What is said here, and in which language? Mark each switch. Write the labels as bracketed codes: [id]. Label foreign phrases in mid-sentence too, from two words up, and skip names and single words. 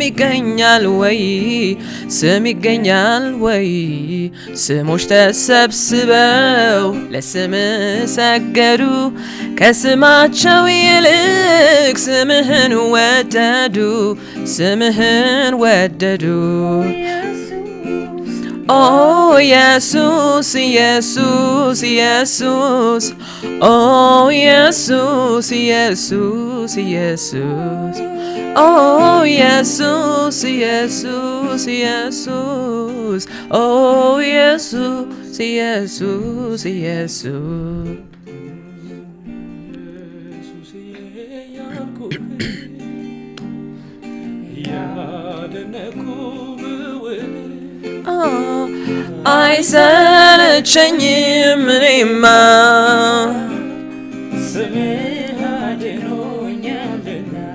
[am] ይገኛል ወይ ስም ይገኛል ወይ ስሞች ተሰብስበው ለስምህ ሰገዱ ከስማቸው ይልቅ ስምህን ወደዱ ስምህን ወደዱ Oh Jesus, Jesus, Jesus. [en] Oh Jesus, Jesus, Jesus. Oh Jesus, Jesus, Jesus. Oh Jesus, Jesus, Jesus. [am] አይሰለቸኝም እኔማ ስምህ አድኖኛልና